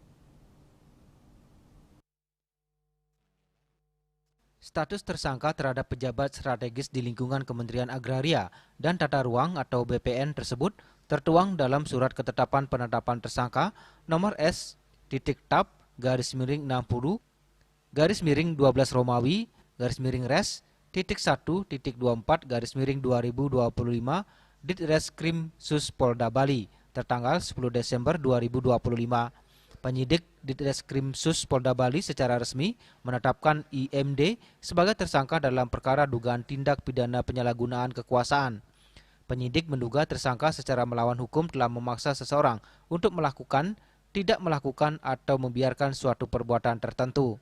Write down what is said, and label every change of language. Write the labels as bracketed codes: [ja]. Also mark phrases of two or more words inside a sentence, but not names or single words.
[id] Status tersangka terhadap pejabat strategis di lingkungan Kementerian Agraria dan Tata Ruang atau BPN tersebut tertuang dalam Surat Ketetapan Penetapan Tersangka nomor S.TAP-60-12 Romawi /Res.1.24/2025 Ditreskrimsus Polda Bali tertanggal 10 Desember 2025. Penyidik Ditreskrimsus Polda Bali secara resmi menetapkan IMD sebagai tersangka dalam perkara dugaan tindak pidana penyalahgunaan kekuasaan. Penyidik menduga tersangka secara melawan hukum telah memaksa seseorang untuk melakukan, tidak melakukan, atau membiarkan suatu perbuatan tertentu.